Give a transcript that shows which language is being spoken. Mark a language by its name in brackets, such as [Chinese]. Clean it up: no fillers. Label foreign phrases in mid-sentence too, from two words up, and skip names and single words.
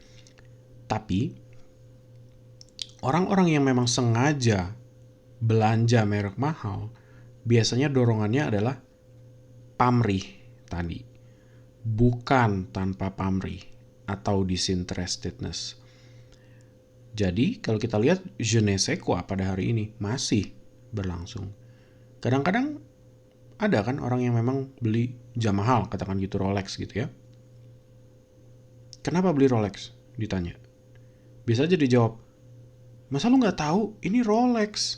[Indonesian] Tapi orang-orang yang memang sengaja belanja merek mahal, biasanya dorongannya adalah pamrih tadi. Bukan tanpa pamrih atau disinterestedness. Jadi kalau kita lihat [French] je ne sais quoi [Indonesian] pada hari ini masih berlangsung. Kadang-kadang ada kan orang yang memang beli jam mahal, katakan gitu Rolex gitu ya. Kenapa beli Rolex? Ditanya. Bisa aja dijawab, masa lu gak tahu ini Rolex?